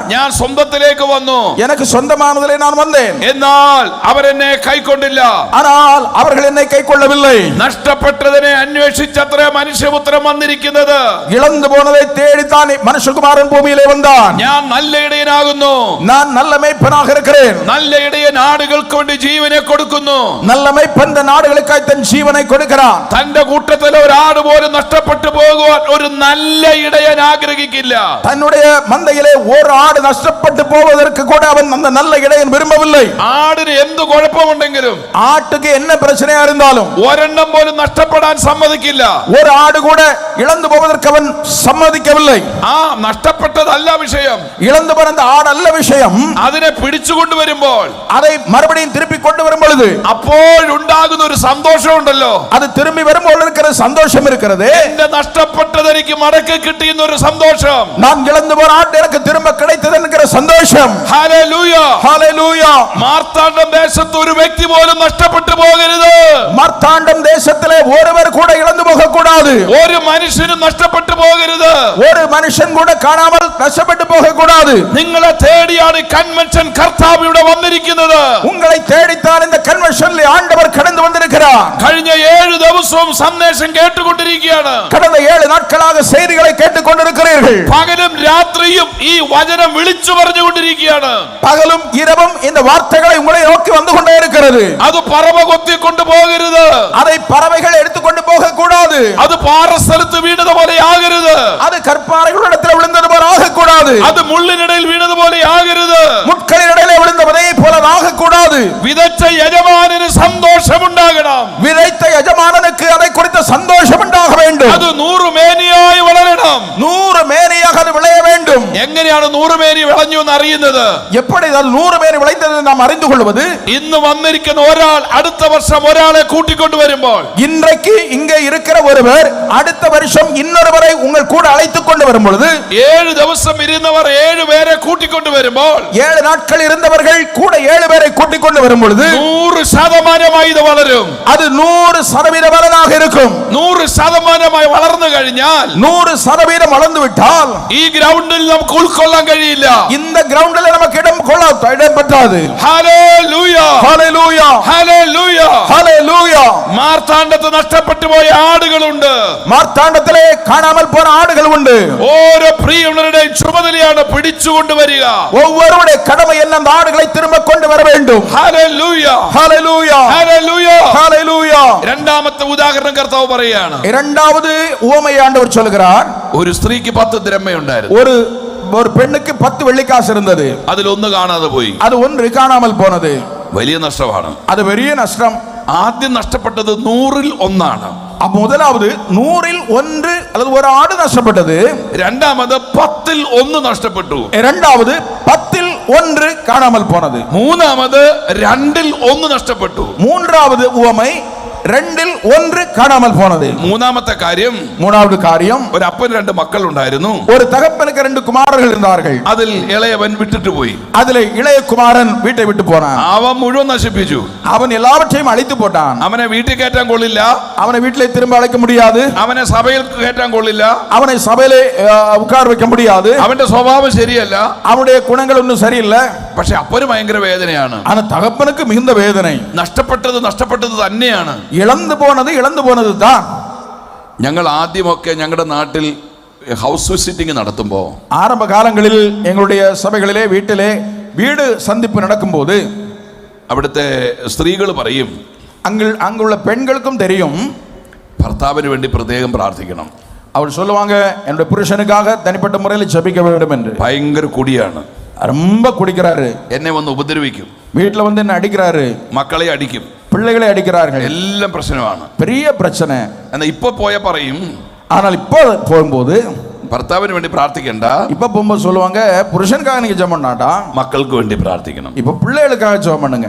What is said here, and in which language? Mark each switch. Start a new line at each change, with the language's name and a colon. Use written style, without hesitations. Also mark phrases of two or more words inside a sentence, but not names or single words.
Malayalam: ഞാൻ സ്വന്തത്തിലേക്ക് വന്നു,
Tamil: எனக்கு சொந்தமானதிலே நான் வந்தேன்,
Malayalam: എന്നാൽ അവരെന്നെ കൈക്കൊണ്ടില്ല.
Tamil: ஆனால் അവர்கள் என்னை கைக்கொள்ளவில்லை.
Malayalam: നഷ്ടപ്പെട്ടതിനെ അന്വേഷിച്ചത്രേ മനുഷ്യപുത്രൻ വന്നിരിക്കുന്നത്.
Tamil: இழந்து போனதை தேடித்தான் மனுஷகுமாரன் பூமியிலே வந்தான்.
Malayalam: ഞാൻ നല്ല ഇടയനാകുന്നു.
Tamil: நான் நல்ல மேய்ப்பனாக இருக்கிறேன்.
Malayalam: നല്ല ഇടയൻ ആടുകൾക്ക് വേണ്ടി ജീവനെ കൊടുക്കുന്നു.
Tamil: நல்ல மேய்ப்பன் நாடுகளுக்காய் தன் ஜீவனை கொடுக்கிறான்.
Malayalam: തന്റെ കൂട്ടത്തിൽ ഒരാട് പോലും നഷ്ടപ്പെട്ടു പോകുവാൻ ഒരു നല്ല ഇടയൻ ആഗ്രഹിക്കില്ല.
Tamil: தன்னுடைய மந்தையிலே ஒரு ஆடு நஷ்டப்பட்டு போவதற்கு கூட அவன் அந்த நல்ல இடையன் விரும்பவில்லை.
Malayalam: ആടിന് എന്ത് കുഴപ്പമുണ്ടെങ്കിലും,
Tamil: ஆட்டுக்கு என்ன பிரச்சனையா இருந்தாலும்
Malayalam: ഒരെണ്ണം പോലും നഷ്ടപ്പെടാൻ സമ്മതിക്കില്ല.
Tamil: ஒரு ஆடு கூட இழந்து போவதற்கு அவன் சம்மதிக்கவில்லை.
Malayalam: നഷ്ടപ്പെട്ടതല്ല വിഷയം.
Tamil: இழந்து போன அந்த ஆடு அல்ல விஷயம்.
Malayalam: അതിനെ പിടിച്ചുകൊണ്ടുവരുമ്പോൾ,
Tamil: அதை மறுபடியும் திருப்பி கொண்டு வரும் பொழுது
Malayalam: അപ്പോഴുണ്ടാകുന്ന ഒരു സന്തോഷമുണ്ടല്ലോ.
Tamil: அது திரும்பி வரும்போது இருக்கிற சந்தோஷம் இருக்கிறது.
Malayalam: എന്റെ നഷ്ടപ്പെട്ടത് എനിക്ക് മടക്കി കിട്ടിയെന്ന ഒരു സന്തോഷം.
Tamil: நான் இழந்து போன ஆடு எனக்கு திரும்ப கிடைத்தது என்கிற சந்தோஷம்.
Malayalam: ഹല്ലേലൂയ, ഹല്ലേലൂയ. മാർത്താണ്ഡം ദേശത്ത് ഒരു വ്യക്തി പോലും നഷ്ടപ്പെട്ടു പോകരുത്.
Tamil: மார்த்தாண்டம் தேசத்திலே ஒருவர் கூட இழந்து போக கூடாது.
Malayalam: ഒരു മനുഷ്യനും നഷ്ടപ്പെട്ടു പോകരുത്.
Tamil: ஒரு மனுஷன் கூட காணாமல் நஷ்டப்பட்டு போக கூடாது.
Malayalam: നിങ്ങളെ തേടിയാണ് കൺവെൻഷൻ കർത്താവ് ഇവിടെ വന്നിരിക്കുന്നത്.
Tamil: உங்களை தேடித்தான் இந்த கன்வென்ஷனில் ஆண்டவர் கடந்து வந்திருக்கிறார்.
Malayalam: കഴിഞ്ഞ 7 ദിവസവും സന്ദേശം കേട്ടുകൊണ്ടിരിക്കുകയാണ്.
Tamil: கடந்த 7 നാட்களாக செய்திகளை கேட்டுக்கொண்டிருக்கிறீர்கள்.
Malayalam: പകലും രാത്രിയും ഈ വചനം വിളിച്ചു പറഞ്ഞുകൊണ്ടിരിക്കുകയാണ്.
Tamil: പകലും இரவும் இந்த வார்த்தைகளை உங்களை நோக்கி வந்து கொண்டே இருக்கிறது.
Malayalam: അത് പറവ കൊത്തിക്കൊണ്ടു പോകരുത്.
Tamil: அதை பறவைகள் எடுத்துக்கொண்டு போக கூடாது.
Malayalam: അത് പാറസ്ഥലത്ത് വീണതുപോലെ ആകരുത്.
Tamil: அது கற்பாறைகளிடத்தில் விழுந்தது போல ஆகக்கூடாது.
Malayalam: അത് മുള്ളിനിടയിൽ വീണതുപോലെ ആകരുത്.
Tamil: முட்களினிடையிலே விழுந்ததை போல ஆகக்கூடாது.
Malayalam: വിതച്ച യജമാനന് സന്തോഷമുണ്ടാകണം.
Tamil: விதைத்த யஜமானனுக்கு அதை குறித்த சந்தோஷம் உண்டாக வேண்டும்.
Malayalam: അത് 100 മേനിയായി വളരണം.
Tamil: 100 മേനിயாக அது விளைய வேண்டும்.
Malayalam: എങ്ങനെയാണ് 100 മേനി വിളഞ്ഞു എന്ന് അറിയുന്നത്?
Tamil: எப்படி அது 100 മേനി விளைந்தது நாம் அறிந்து கொள்வது?
Malayalam: ഇന്ന് വന്നിരിക്കുന്ന ഒരാൾ അടുത്ത വർഷം ഒരാളെ കൂട്ടിക്കൊണ്ടു വരുമ്പോൾ,
Tamil: இன்றைக்கு இங்கே இருக்கிற ஒருவர் அடுத்த வருஷம் இன்னொருவரை உங்கள் கூட அழைத்துக் கொண்டு வரும் பொழுது,
Malayalam: 7 ദിവസം ഇരുന്നവർ 7 പേരെ കൂട്ടിക്കൊണ്ടു വരുമ്പോൾ,
Tamil: 7 நாட்கள் இருந்தவர்கள் கூட 7 பேரை கூட்டிக் கொண்டு வரும் பொழுது
Malayalam: 100% ഇത് വളരും.
Tamil: அது 100% பலனாக இருக்கும்.
Malayalam: 100% വളർന്നു കഴിഞ്ഞാൽ,
Tamil: 100% வளர்ந்து விட்டால்
Malayalam: ഈ ഗ്രൗണ്ടിൽ നമുക്ക് നമുക്ക് ഉൾക്കൊള്ളാൻ കഴിയില്ല.
Tamil: இந்த கிரவுண்டில் நமக்கு இடம் பற்றாது.
Malayalam: ഹല്ലേലൂയ, ഹല്ലേലൂയ, ഹല്ലേലൂയ, ഹല്ലേലൂയ. മാർത്താണ്ഡത്ത് നഷ്ടപ്പെട്ടു പോയ ആടുകളുണ്ട്. മാർത്താണ്ഡത്തിലെ കാണാമൽ പോன ആടുകൾ ഉണ്ട്. ഓരോ പ്രിയമുള്ളവരുടെയും ചുമതലയാണ് പിടിച്ചുകൊണ്ടുവരിക.
Tamil: ஒவ்வொருவருடைய கடமை என்ன? அந்த ஆடுகளை திரும்ப கொண்டு வர வேண்டும்.
Malayalam: ഹല്ലേലൂയ, ഹല്ലേലൂയ, ഹല്ലേലൂയ, ഹല്ലേലൂയ. രണ്ടാമത്തെ ഉദാഹരണം കർത്താവ് പറയാണ്.
Tamil: இரண்டாவது உவமையை ஆண்டவர் சொல்கிறார்.
Malayalam: ഒരു സ്ത്രീക്ക് 10 ദ്രഹ്മയുണ്ടായിരുന്നു.
Tamil: ஒரு பெண்ணுக்கு 10 வெள்ளிக்காசு இருந்தது.
Malayalam: അതിലൊന്ന് കാണാതെ പോയി.
Tamil: அது ஒன்று காணாமல் போனது.
Malayalam: വലിയ നഷ്ടമാണ്.
Tamil: அது பெரிய நஷ்டம்.
Malayalam: ആദ്യം നഷ്ടപ്പെട്ടത് 100ൽ 1
Tamil: முதலாவது 100ல் 1 அல்லது ஒரு ஆடு நஷ்டப்பட்டது.
Malayalam: രണ്ടാമത് 10ൽ 1 നഷ്ടപ്പെട്ടു.
Tamil: இரண்டாவது 10ல் 1 காணாமல் போனது.
Malayalam: മൂന്നാമത് 2ൽ 1 നഷ്ടപ്പെട്ടു.
Tamil: மூன்றாவது உவமை 2ல் 1 காணாமல் போனது.
Malayalam: മൂന്നാമത്തെ കാര്യം,
Tamil: மூணாவது காரியம்,
Malayalam: ഒരു അപ്പൻ 2 മക്കൾ ഉണ്ടായിരുന്നു.
Tamil: ஒரு தகப்பனுக்கு 2 குமாரர்கள் இருந்தார்கள்.
Malayalam: അതിൽ ഇളയവൻ വിട്ടിട്ട് പോയി.
Tamil: அதிலே இளைய குமாரன் வீட்டை விட்டு போனான்.
Malayalam: അവൻ മുഴുവൻ നശിപ്പിച്ചു.
Tamil: அவன் எல்லாவற்றையும் அழித்து போட்டான்.
Malayalam: അവനെ വീട്ടിൽ കയറ്റാൻ കൊള്ളില്ല.
Tamil: அவனை வீட்டிலே திரும்ப அழைக்க முடியாது.
Malayalam: അവനെ സഭയിൽ കയറ്റാൻ കൊള്ളില്ല.
Tamil: அவனை சபையிலே உட்கார வைக்க முடியாது.
Malayalam: അവന്റെ സ്വഭാവം ശരിയല്ല.
Tamil: அவனுடைய குணங்கள் ஒன்றும் சரியில்லை.
Malayalam: പക്ഷെ അപ്പന് ഭയങ്കര വേദനയാണ്.
Tamil: ஆனா தகப்பனுக்கு மிகுந்த வேதனை.
Malayalam: നഷ്ടപ്പെട്ടത് തന്നെയാണ്.
Tamil: இழந்து போனது தான்.
Malayalam: ഞങ്ങൾ ആദ്യമൊക്കെ ഞങ്ങളുടെ നാട്ടിൽ
English: house visiting
Malayalam: നടത്തുമ്പോൾ,
Tamil: ஆரம்ப காலங்களில் எங்களுடைய சபைகளிலே வீட்டிலே வீடு சந்திப்பு நடக்கும்போது
Malayalam: അവിടുത്തെ സ്ത്രീകൾ പറയും,
Tamil: அங்குள்ள பெண்களுக்கும் தெரியும்,
Malayalam: ഭർത്താവിന് വേണ്ടി പ്രത്യേകം പ്രാർത്ഥിക്കണം.
Tamil: அவர் சொல்லுவாங்க, என்னுடைய புருஷனுக்காக தனிப்பட்ட முறையில் ஜெபிக்க வேண்டும் என்று.
Malayalam: ഭയങ്കര കുടിയാണ്.
Tamil: ரொம்ப குடிக்கிறாரு.
Malayalam: എന്നെ വന്ന് ഉപദ്രവിക്കും.
Tamil: வீட்டில் வந்து என்ன அடிக்கிறாரு.
Malayalam: മക്കളെ അടിക്കും.
Tamil: பிள்ளைகளை அடிக்கிறார்கள்.
Malayalam: എല്ലാം പ്രശ്നമാണ്.
Tamil: பெரிய பிரச்சனை.
Malayalam: എന്നാ ഇപ്പൊ പോയ പറയും,
Tamil: ஆனால் இப்போ போகும்போது
Malayalam: ഭർത്താവിന് വേണ്ടി പ്രാർത്ഥിക്കണ്ട,
Tamil: இப்ப போகும்போது சொல்லுவாங்க, புருஷனுக்காக நீங்க ஜெபம் பண்ணாட்டா,
Malayalam: മക്കൾക്ക് വേണ്ടി പ്രാർത്ഥിക്കണം.
Tamil: இப்ப பிள்ளைகளுக்காக ஜெபம் பண்ணுங்க.